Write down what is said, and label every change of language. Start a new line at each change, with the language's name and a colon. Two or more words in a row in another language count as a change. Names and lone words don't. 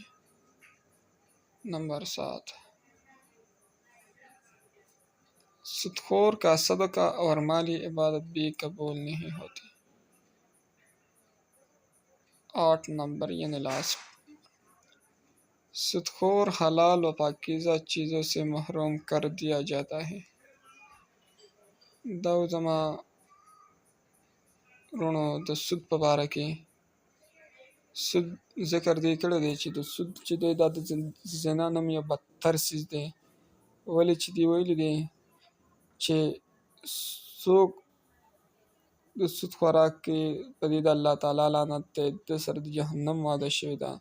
Urdu: نمبر 7، سود خور کا صدقہ اور مالی عبادت بھی قبول نہیں ہوتی۔ 8 نمبر یعنی لاسٹ، سود خور حلال و پاکیزہ چیزوں سے محروم کر دیا جاتا ہے۔
Pashto: دو زما رونو د سود په باره کې سود ذکر دی کړی دی چې د سود چې دی دا د زنا نوم یو بدتر څیز دی، ولې چې دی ویلي دی چې څوک د سود خوراک کې په دې د الله تعالی لعنت دی، د سره د جهنم وعده شوې ده.